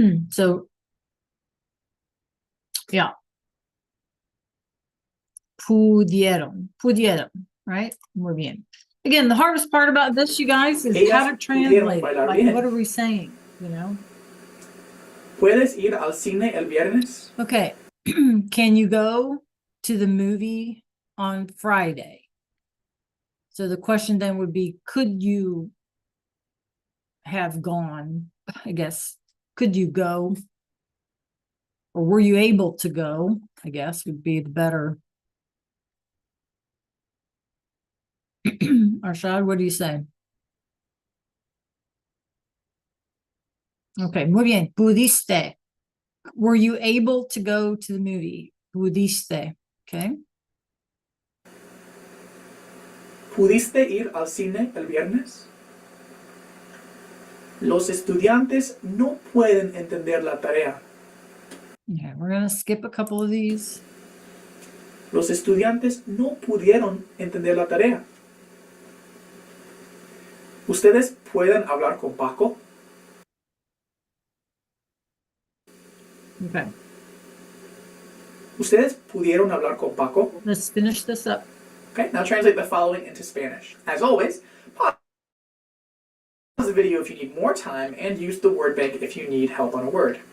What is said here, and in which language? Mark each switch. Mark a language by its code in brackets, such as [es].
[en] So, yeah. [es] Pudieron, right? Muy bien. [en] Again, the hardest part about this, you guys, is [es] Ellas [en] how to [es] pudieron [en] translate it. [es] bailar [en] Like, [es] bien. [en] what are we saying, you know? [es] ¿Puedes ir al cine el viernes? [en] Okay. Can you go to the movie on Friday? So the question then would be, could you have gone? I guess, could you go? Or were you able to go? I guess would be the better. Arshad, what do you say? Okay, [es] muy bien. Pudiste. [en] Were you able to go to the movie? [es] Pudiste. Okay. ¿Pudiste ir al cine el viernes? Los estudiantes no pueden entender la tarea. [en] Okay, we're going to skip a couple of these. [es] Los estudiantes no pudieron entender la tarea. ¿Ustedes pueden hablar con Paco? [en] Okay. [es] ¿Ustedes pudieron hablar con Paco? [en] Let's finish this up. Okay, now translate the following into Spanish. As always, pause the video if you need more time and use the word bank if you need help on a word.